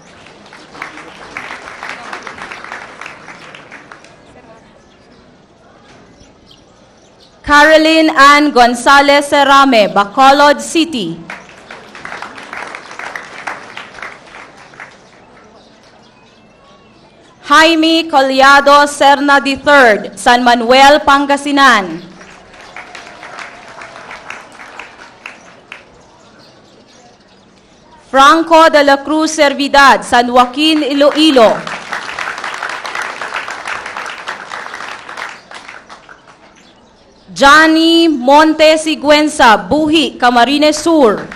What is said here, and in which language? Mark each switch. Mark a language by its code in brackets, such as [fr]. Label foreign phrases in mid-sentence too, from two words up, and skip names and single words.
[en] Caroline Ann Gonzalez Serame, Bacolod City. Jaime Collado Serna III, San Manuel, Pangasinan. Franco de la Cruz Servidad, San Joaquin, Iloilo. Johnny Monte Sigüenza, Buhi, Camarines Sur.